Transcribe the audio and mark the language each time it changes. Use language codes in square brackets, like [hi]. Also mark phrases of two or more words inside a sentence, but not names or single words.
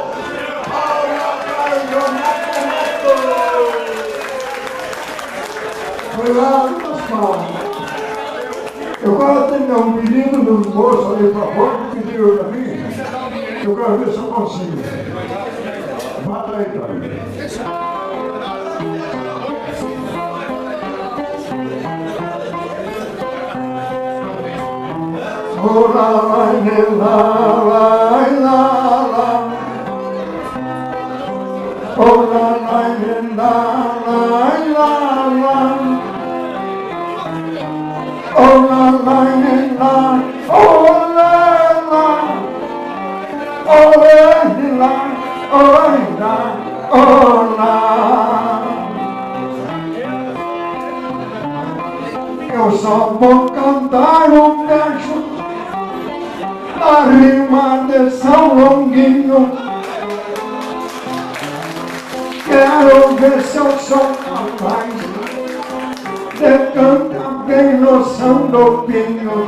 [pt] Olha para o Cuidado com as palmas. Eu quero atender um pedido do moço ali para fora que pediu para mim. Eu quero ver se eu consigo. Bata aí, Tony. Oh, la, la, la, la, la, la. Oh, la, la, la, la, la, la. Oh, la, la, la, oh, la, la. Oh, la, la, oh, la, olá. Eu só vou cantar um verso na rima de São Longuinho. Quero ver se eu sou capaz de cantar bem no São Lopinho.